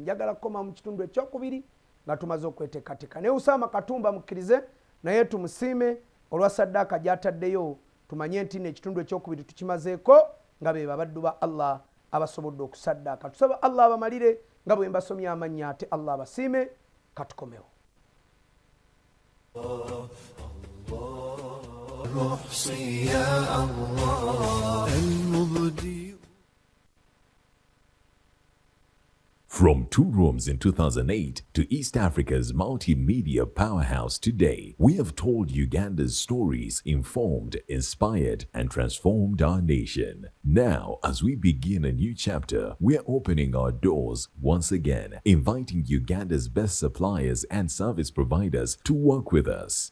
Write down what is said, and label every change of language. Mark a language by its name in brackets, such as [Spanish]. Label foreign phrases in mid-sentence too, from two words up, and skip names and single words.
[Ganda] Njagala kukoma mu kitundu ekyokubiri nga tumaze okweteekateeka. Naye Usama Katumba mukkirize naye tumusiime olwa saddaaka gy'ataddeyo tumanye nti n'ekitundu ekyokubiri tukimazeeko nga be babaddu ba Allah abasobodde okusaddaaka. Tusaba Allah abamalire nga bwe mbasomya amannya ate Allah abasiime katukomewo. [Arabic] روحي يا الله المبدي. [English] From 2 rooms in 2008 to East Africa's multimedia powerhouse today, we have told Uganda's stories, informed, inspired, and transformed our nation. Now, as we begin a new chapter, we're opening our doors once again, inviting Uganda's best suppliers and service providers to work with us.